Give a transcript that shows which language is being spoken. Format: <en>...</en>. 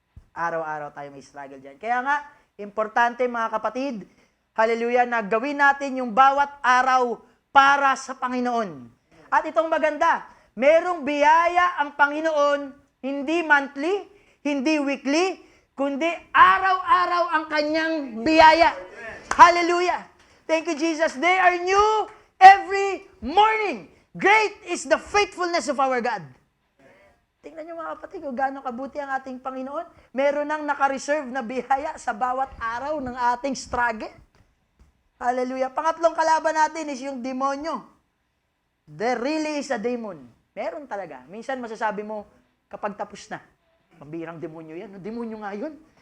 <tl>Araw-araw tayo may struggle dyan. Kaya nga, importante mga kapatid, hallelujah, na gawin natin yung bawat araw para sa Panginoon. At itong maganda, merong biyaya ang Panginoon, hindi monthly, hindi weekly, kundi araw-araw ang kanyang biyaya.</tl> <en>Hallelujah! Thank you, Jesus. They are new every morning. Great is the faithfulness of our God.</en> <tl>Tingnan niyo mga kapatid, kung gaano kabuti ang ating Panginoon. Meron nang naka-reserve na biyaya sa bawat araw ng ating struggle. Hallelujah. Pangatlong kalaban natin is yung demonyo.</tl> <en>There really is a demon.</en> <tl>Meron talaga. Minsan masasabi mo, kapag tapos na, pambirang demonyo yan. Demonyo nga yun.</tl>